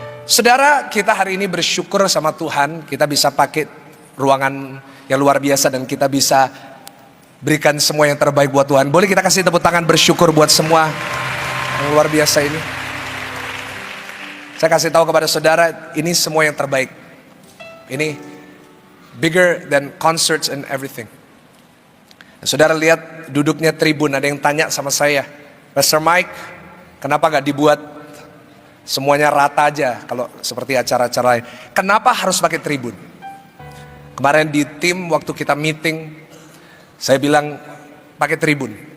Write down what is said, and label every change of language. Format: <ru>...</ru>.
<id>Saudara, kita hari ini bersyukur sama Tuhan, kita bisa pakai ruangan yang luar biasa dan kita bisa berikan semua yang terbaik buat Tuhan. Boleh kita kasih tepuk tangan bersyukur buat semua yang luar biasa ini. Saya kasih tahu kepada saudara, ini semua yang terbaik. Ini</id> <en>bigger than concerts and everything.</en> <id>Saudara lihat duduknya tribun, ada yang tanya sama saya, Pastor Mike, kenapa gak dibuat semuanya rata aja kalau seperti acara-acara lain? Kenapa harus pakai tribun? Kemarin di tim waktu kita meeting, saya bilang pakai tribun.</id>